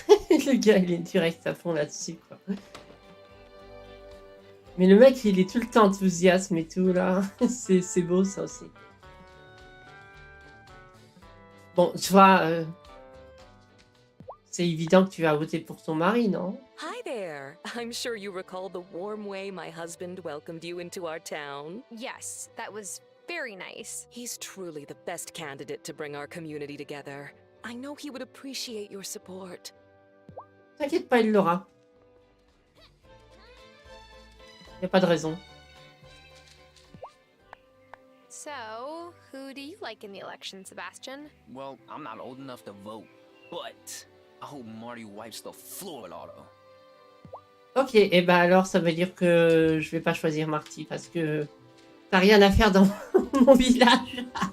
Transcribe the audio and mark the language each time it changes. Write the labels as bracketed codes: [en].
[fr] Le gars, il est direct à fond là-dessus, quoi. Mais le mec, il est tout le temps enthousiasme et tout, là. C'est beau, ça aussi. Bon, tu vois, c'est évident que tu vas voter pour ton mari, non? [en] Hi there. I'm sure you recall the warm way my husband welcomed you into our town. Yes, that was very nice. He's truly the best candidate to bring our community together. I know he would appreciate your support. [fr] T'inquiète pas, il l'aura. Y a pas de raison. [en] So, who do you like in the election, Sebastian? Well, I'm not old enough to vote, but I hope Marty wipes the floor with Otto. [fr] Ok, et bah alors ça veut dire que je vais pas choisir Marty parce que t'as rien à faire dans mon village.